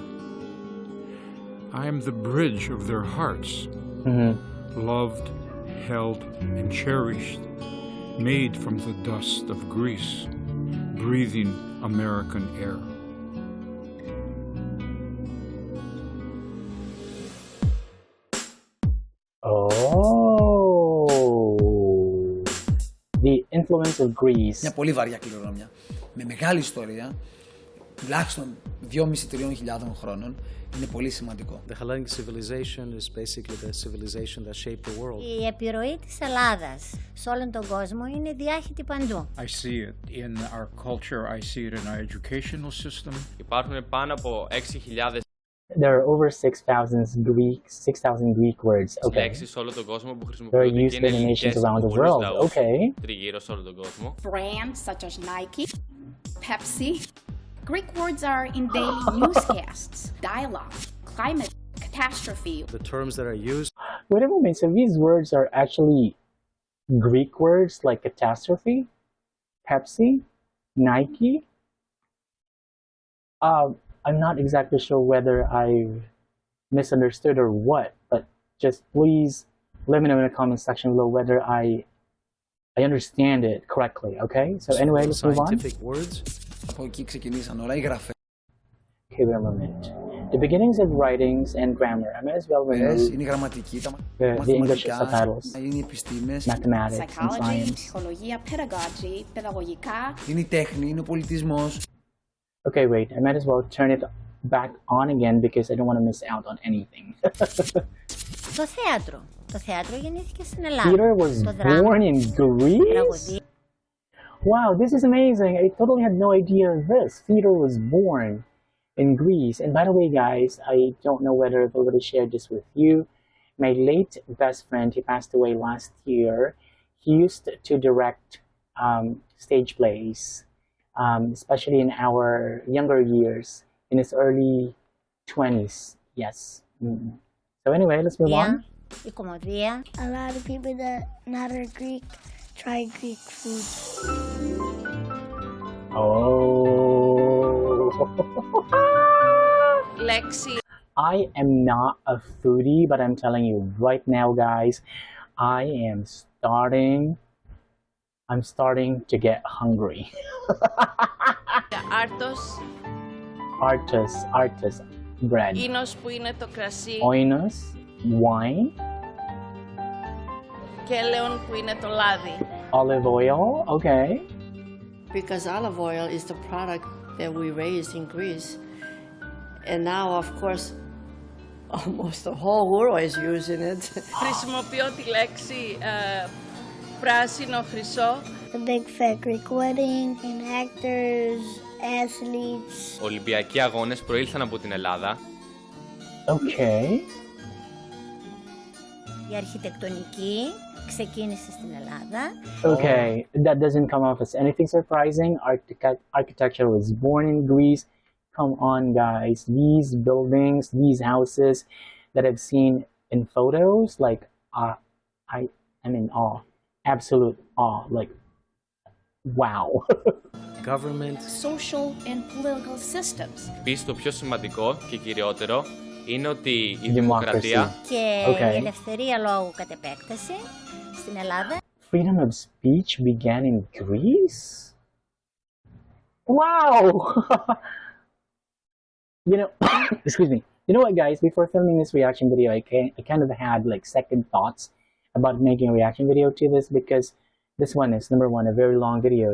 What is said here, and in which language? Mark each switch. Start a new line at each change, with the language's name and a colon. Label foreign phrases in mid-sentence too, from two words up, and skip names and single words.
English: I am the bridge of their hearts, loved, held, and cherished, made from the dust of Greece, breathing American air. Oh, the influence of Greece.
Greek: Μια πολύ βαριά κληρονομιά, με μεγάλη ιστορία, τουλάχιστον 2.500-3.000 χρόνων. Είναι πολύ σημαντικό.
English: The Hellenic civilization is basically the civilization that shaped the world.
Greek: Η επιρροή της Ελλάδας σε όλον τον κόσμο είναι διάχυτη παντού.
English: I see it in our culture, I see it in our educational system.
Greek: Υπάρχουν πάνω από 6.000
English: There are over 6,000 Greek words. Okay.
Greek: λέξεις σε όλο τον κόσμο που
English: They're
Greek: χρησιμοποιούνται και
English: used
Greek: είναι
English: in nations
Greek: ελληνικές
English: around the
Greek: πολλούς
English: world.
Greek: λαούς
English: Okay.
Greek: τριγύρω σε όλο τον κόσμο.
English: Brands such as Nike, Pepsi. Greek words are in daily newscasts, dialogue, climate, catastrophe. The terms that are used. Wait a moment. So these words are actually Greek words like catastrophe, Pepsi, Nike. I'm not exactly sure whether I've misunderstood or what, but just please let me know in the comment section below whether I understand it correctly, okay? So anyway, let's move on. Scientific words.
Greek: Από εκεί ξεκινήσαν όλα οι γραφές.
English: Okay, wait a moment. The beginnings of writings and grammar. I might as well remove
Greek: Είναι η γραμματική, τα
English: the English
Greek: μαθηματικά,
English: subtitles,
Greek: είναι οι επιστήμες,
English: mathematics, and Psychology, science.
Greek: ψυχολογία, pedagogy, παιδαγωγικά. είναι η τέχνη, είναι ο πολιτισμός.
English: Okay, wait. I might as well turn it back on again because I don't want to miss out on anything.
Greek: Το θέατρο. Το θέατρο γεννήθηκε στην Ελλάδα.
English: Theater was
Greek: Το δράμα,
English: born in Greece?
Greek: τραγωδία.
English: Wow, this is amazing. I totally had no idea of this. Theater was born in Greece. And by the way, guys, I don't know whether I've already shared this with you. My late best friend, he passed away last year. He used to direct stage plays, especially in our younger years, in his early 20s. Yes. So anyway, let's move on.
Greek: Η κομμωδία.
English: A lot of people that not are Greek try Greek food. Oh.
Greek: Λέξη.
English: I am not a foodie, but I'm telling you right now, guys, I'm starting to get hungry.
Greek: Άρτος.
English: Artus, bread.
Greek: Ίνος που είναι το κρασί.
English: Oinos, wine.
Greek: Και έλεον που είναι το λάδι.
English: Olive oil, okay. Because olive oil is the product that we raised in Greece. And now, of course, almost the whole world is using it.
Greek: Χρησιμοποιώ τη λέξη πράσινο χρυσό.
English: A big fat Greek wedding and actors, athletes.
Greek: Ολυμπιακοί αγώνες προήλθαν από την Ελλάδα.
English: Okay.
Greek: Η αρχιτεκτονική ξεκίνησε στην Ελλάδα.
English: Okay, that doesn't come off as anything surprising. Architecture was born in Greece. Come on, guys. These buildings, these houses that I've seen in photos, like, I'm in awe. Absolute awe. Like, wow. Government. Social and political systems.
Greek: Επίσης το πιο σημαντικό και κυριότερο είναι ότι η δημοκρατία Και η ελευθερία λόγου κατ' επέκταση στην Ελλάδα.
English: Freedom of speech began in Greece? Wow! You know, excuse me. You know what, guys? Before filming this reaction video, I kind of had like second thoughts about making a reaction video to this, because this one is, number one, a very long video.